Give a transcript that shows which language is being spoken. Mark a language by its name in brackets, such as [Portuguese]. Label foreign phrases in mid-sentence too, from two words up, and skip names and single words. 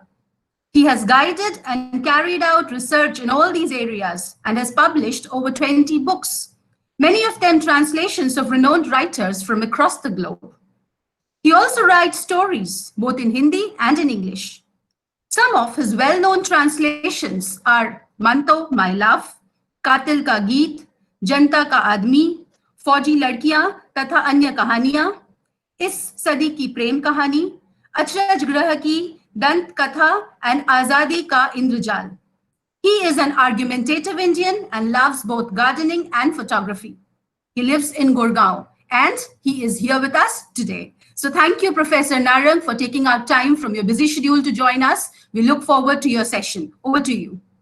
[English] He has guided and carried out research in all these areas and has published over 20 books, many of them translations of renowned writers from across the globe. He also writes stories, both in Hindi and in English. Some of his well-known translations are Manto, My Love, Katil Ka Geet, Janta Ka Admi, Fauji Ladkiyan Tatha Anya Kahaniyan, Is Sadi Ki Prem Kahani, Achraj Grah Ki Dant Katha, and Azadi Ka Indrajal. He is an argumentative Indian and loves both gardening and photography. He lives in Gurgaon and he is here with us today. So thank you, Professor Narang, for taking out time from your busy schedule to join us. We look forward to your session. Over to you.